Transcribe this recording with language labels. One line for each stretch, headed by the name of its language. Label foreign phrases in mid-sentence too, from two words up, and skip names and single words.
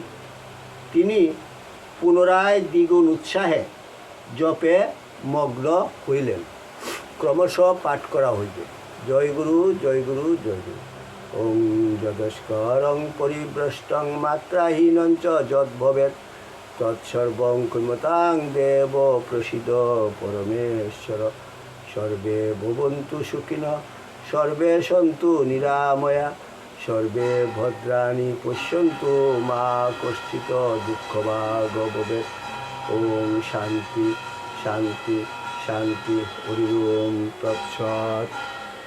Bangla: তিনি পুনরায় দ্বিগুণ উৎসাহে জপে মগ্ন হইলেন। ক্রমশ পাঠ করা হইবে। জয় গুরু, জয় গুরু, জয় গুরু।
Sanskrit: ওং যদস্করং পরিভ্রষ্টং মাত্রাহীনঞ্চ যদ্ভবেৎ তৎসর্বং ক্ষমতাং দেব প্রসিদ পরমেশ্বর। সর্বে ভবন্তু সুখিনঃ, সর্বে সন্তু নিরাময়া, সর্বে ভদ্রাণি পশ্যন্তু মা কশ্চিৎ দুঃখভাগ ভবেৎ। ওম শান্তি শান্তি শান্তি। হরি ওম তৎসৎ।